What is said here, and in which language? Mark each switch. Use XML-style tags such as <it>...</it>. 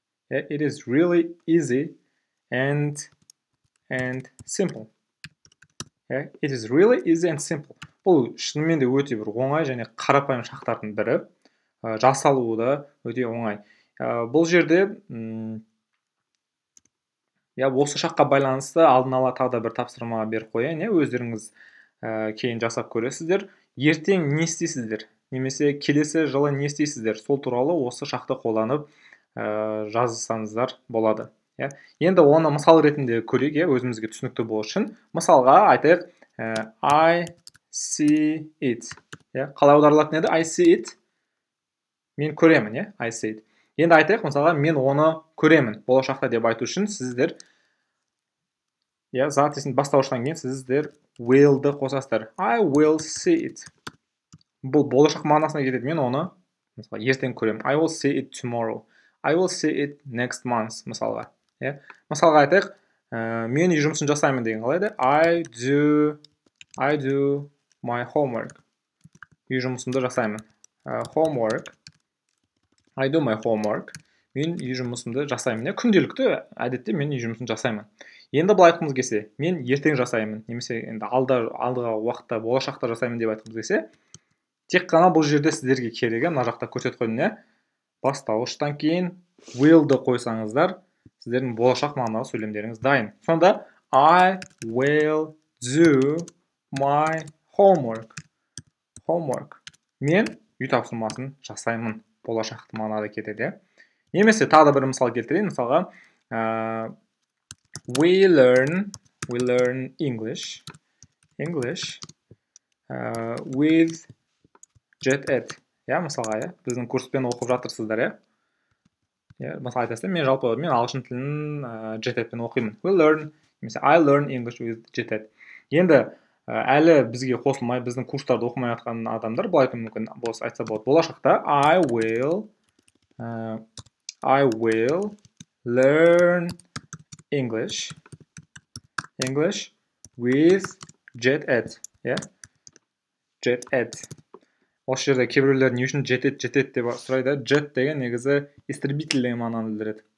<en>It is really easy and simple. It is really easy and simple.</en> <kk>Бұл шынымен де өте бір оңай және қарапайым шақтардың бірі. Жасалуы да өте оңай. Бұл жерде осы шаққа байланысты алдын ала тағы да бір тапсырма беріп қояйын. Өздеріңіз кейін жасап көресіздер. Ертең не істейсіздер? Немесе келесі жылы не істейсіздер? Сол туралы осы шақты қолданып жазсаңыздар болады. Енді оны мысал ретінде көрейік, өзімізге түсінікті болу үшін.</kk> <en>Мысалға айтайық, I see it.</en> <kk>Қалай аударылатын еді?</kk> <en>I see it.</en> <kk>Мен көремін,</kk> <en>I see it.</en> <kk>Енді айтайық, мысалға, мен оны көремін. Болашақта деп айту үшін сіздер затесін бастауыштан кейін сіздер will'ды қосасыздар.</kk> <en>I will see it.</en> <kk>Бұл болашақ мағынасына кетеді. Мен оны мысалға ертең көремін.</kk> <en>I will see it tomorrow. I will see it next month. Мысалға.</en> <kk>Мысалға айтайық, мен үй жұмысын жасаймын деген қалай еді?</kk> <en>I do my homework.</en> <kk>Үй жұмысымды жасаймын.</kk> <en>Homework. I do my homework.</en> <kk>Мен үй жұмысымды жасаймын. Күнделікті әдетте мен үй жұмысын жасаймын. Енді бұл айтқымыз келсе, мен ертең жасаймын. Немесе енді алдыға уақытта, болашақта жасаймын деп айтқымыз келсе, тек қана бұл жерде сіздерге керегі, мына жақта көрсетіп қойдым, бастауыштан кейін will'ды қойсаңыздар, сіздердің болашақ мағыналы сөйлемдеріңіз дайын.</kk> <en>Сонда I will do my homework.</en> <kk>Мен үй тапсырмасын жасаймын. Болашақты мағынада кетеді. Немесе тағы да бір мысал келтірейін.</kk> <en>Мысалға, we learn English with JetEd.</en> <kk>Мысалға, біздің курспен оқып жатырсыздар, Мысалы айтасыздар, мен ағылшын тілін JetEdпен оқимын.</kk> <en>I learn English with JetEd.</en> <kk>Енді әлі бізге қосылмай, біздің курстарды оқымай жатқан адамдар бұл айту мүмкін, айтса болады.</kk> <en>Болашақта I will learn English with JetEd. JetEd.</en> <kk>Осы жерде кейбіреулер не үшін JetEd деп сұрайды. Jet деген негізі истребитель деген мағынаны білдіреді.</kk>